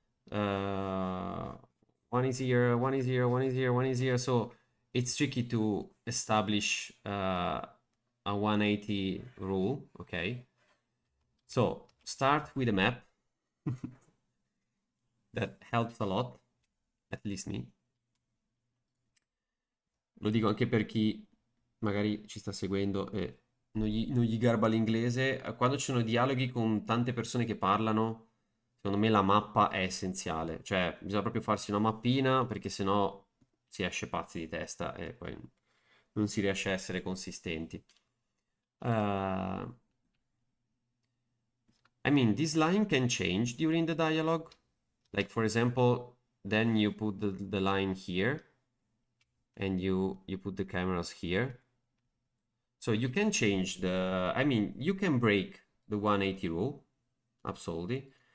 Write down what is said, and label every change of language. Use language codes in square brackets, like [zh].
[en] One is here, one is here, one is here, one is here. So it's tricky to establish a 180 rule. Okay. So start with a map. That helps a lot, at least me. [it] Lo dico anche per chi magari ci sta seguendo e non gli garba l'inglese. Quando ci sono dialoghi con tante persone che parlano, secondo me la mappa è essenziale. Cioè, bisogna proprio farsi una mappina, perché sennò si esce pazzi di testa e poi non si riesce a essere consistenti. [en] I mean, this line can change during the dialogue. Like, for example, then you put the line here, and you put the cameras here. So you can change I mean, you can break the 180 rule, absolutely.